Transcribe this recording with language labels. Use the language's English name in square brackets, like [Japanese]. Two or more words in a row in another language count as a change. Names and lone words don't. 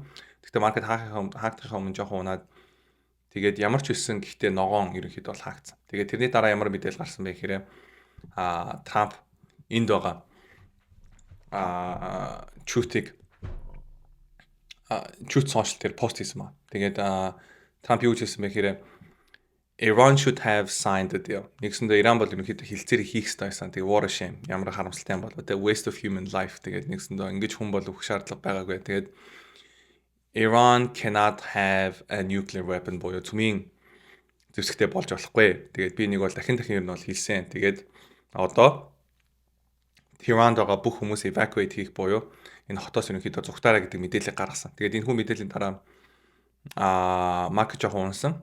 [Mongolian] Гэхдээ маркет хаагдахын өмнө жоохон унаад тэгээд ямар ч өссөн гэхдээ ногоон ерөнхийдөө бол хаагдсан. Тэгээд тэрний дараа ямар мэдээлэл гарсан бэ гэхээр Трамп энд байгаа Truth social дээр пост хийсэн ба. Тэгээд Трамп юу хэлсэн бэ гэхээр [English] Iran should have signed the deal. [Mongolian] Нэгсэндээ Иран бол ерөнхийдөө хилцээр хийх ёстой байсан. Тэгээд [English] war shame [Mongolian] ямар харамсалтай юм бол [English] the waste of human life. [Mongolian] Тэгээд нэгсэндээ ингэж хүн бол өгөх шаардлага байгаагүй. Тэгээд [English] Iran cannot have a nuclear weapon [Mongolian] боёо цөмийн зэвсэгтэй болж болохгүй. Тэгээд би нэг бол дахин ер нь бол хэлсэн. Тэгээд одоо Tehran байгаа бүх хүмүүс evacuate хийх боёо энэ хотоос ерөнхийдөө зугтаараа гэдэг мэдээлэл гаргасан. Тэгээд энэ хүн мэдээллийн дараа маркет жоохон унсан.